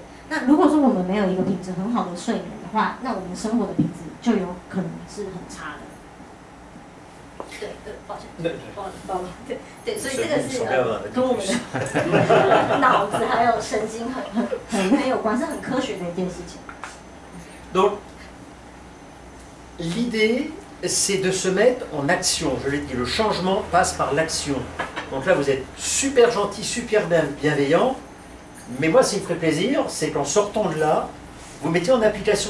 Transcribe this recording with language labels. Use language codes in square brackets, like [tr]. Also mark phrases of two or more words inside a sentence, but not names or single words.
[zh] 那如果说我们没有一个品质很好的睡眠的话，那我们生活的品质就有可能是很差的。对，抱歉，对，所以这个是跟我们的脑子还有神经很有关，是很科学的一件事情。 [fr] Donc, l'idée, c'est de se mettre en action. Je l'ai dit, le changement passe par l'action. Donc là, vous êtes super gentil, super bienveillant. Mais moi, ce qui me ferait plaisir, c'est qu'en sortant de là, vous mettez en application.